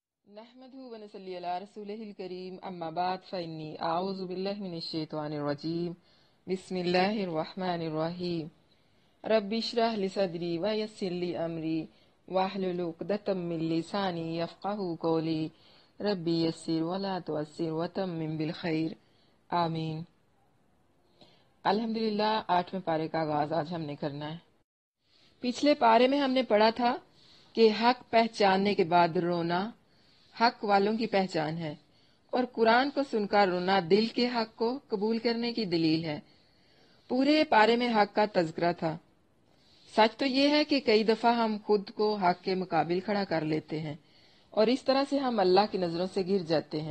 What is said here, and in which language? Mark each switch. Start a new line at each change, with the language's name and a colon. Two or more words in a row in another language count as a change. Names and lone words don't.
Arabic: نحمده ونصلي على رسوله الكريم أما بعد فإني أعوذ بالله من الشيطان الرجيم بسم الله الرحمن الرحيم رب اشرح لي صدري ويسر لي أمري واحلل عقدة من لساني يفقهوا قولي رب يسر ولا تعسر وتمم بالخير آمين.
Urdu: अल्हम्दुलिल्लाह, 8ویں پارے کا آغاز آج ہم نے کرنا ہے. پچھلے پارے میں ہم نے پڑھا تھا کہ حق پہچاننے کے بعد رونا حق والوں کی پہچان ہے اور قرآن کو سن کر رونا دل کے حق کو قبول کرنے کی دلیل ہے. پورے پارے میں حق کا تذکرہ تھا۔ سچ تو یہ ہے کہ کئی دفعہ ہم خود کو حق کے مقابل کھڑا کر لیتے ہیں اور اس طرح سے ہم اللہ کی نظروں سے گر جاتے ہیں.